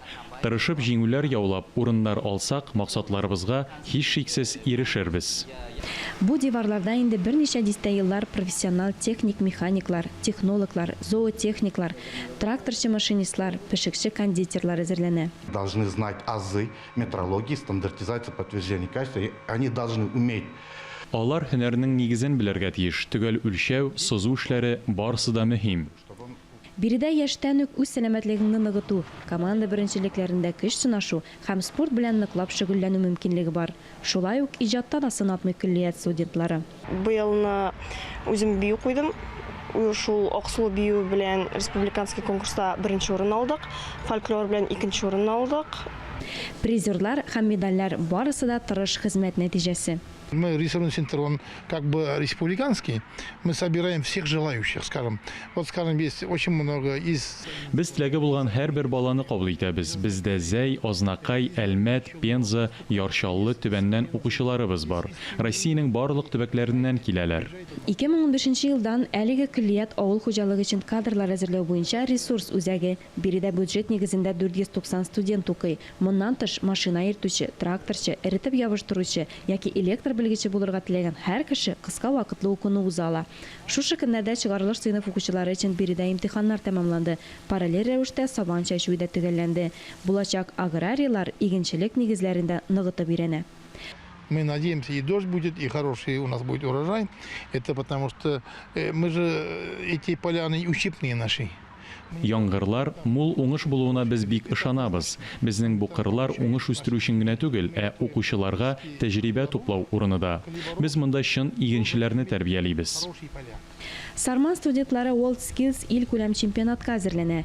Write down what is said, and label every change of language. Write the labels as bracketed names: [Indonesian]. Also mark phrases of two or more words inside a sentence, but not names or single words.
[Tatar] Тырышып җиңүләр яулап, урыннар алсак, максатларыбызга һичшиксез ирешербез. Бу диварларда инде берничә дистә еллар профессиональ техник-механиклар, технологлар, зоотехниклар, тракторчы машинистлар, пешекче кондитерлар әзерләнә. [Russian] Должны знать азы метрологии, стандартизации, подтверждения качества. Они должны уметь. [Tatar] Алар һөнәрнең нигезен белергә тиеш. Төгәл үлчәү, сызу эшләре барысы да мөһим. Биредә яшьтән үк үз сәламәтлегеңне ныгыту, команда беренчелекләрендә көч сынашу һәм спорт белән ныклап шөгыльләнү мөмкинлеге бар. Шулай ук иҗатта да сынатмый күллият студентлары. Быелны үзем бию куйдым. Шул Аксу бию белән республиканский конкурста 1нче урын алдык, фольклор белән 2нче урын алдык. Призерлар һәм медальләр барысы да тырыш хезмәт нәтиҗәсе. [Russian] Мы рисовый центр, он как бы республиканский. Мы собираем всех желающих, скажем. Вот, скажем, есть очень много из... [Tatar] Без теләге булган һәрбер баланы кабул итәбез. Бездә Зәй, Азнакай, Әлмәт, Пенза, Яршаллы төбәннән укучыларыбыз бар. Россиянең барлык төбәкләреннән киләләр. 2015 елдан әлеге күллият авыл хуҗалыгы өчен кадрлар әзерләү буенча ресурс үзәге. Биредә бюджет нигезендә 490 студент укый. Моннан тыш машина йөртүче, тракторчы, эретеп ябыштыручы яки электр белгече булырга теләгән һәр кеше кыска вакытлы укуны уза ала. Шушы көннәрдә чыгарылыш сыйныф укучылары өчен биредә имтиханнар тәмамланды. Параллель рәвештә сабан чәчү дә төгәлләнде. Булачак аграрийлар игенчелек нигезләрендә ныгытып өйрәнә. [Russian] Мы надеемся, и дождь будет, и хороший у нас будет урожай. Это потому что мы же эти поляны ущипные наши. [Tatar] Яңгырлар мул уңыш булуына без бик ышанабыз. Безнең бу кырлар уңыш үстерү өчен генә түгел, ә укучыларга тәҗрибә туплау урынында. Без монда чын игенчеләрне тәрбиялибез. Сарман студентлары WorldSkills ил күләм чемпионатка әзерләнә.